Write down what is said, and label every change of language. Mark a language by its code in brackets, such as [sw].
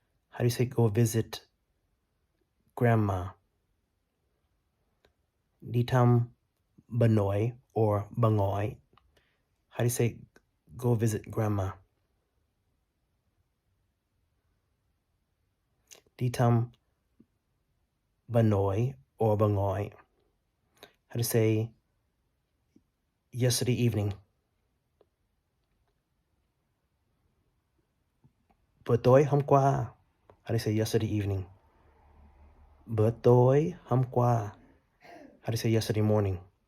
[en] How do you say go visit grandma? [vi] Đi thăm bà nội or bà ngoại. [en] How do you say go visit grandma? [vi] Đi thăm bà nội or bà ngoại. [en] How do you say yesterday evening? [vi] Bữa tối hôm qua. [en] How do you say yesterday evening? Bữa tối hôm qua. How do you say yesterday morning?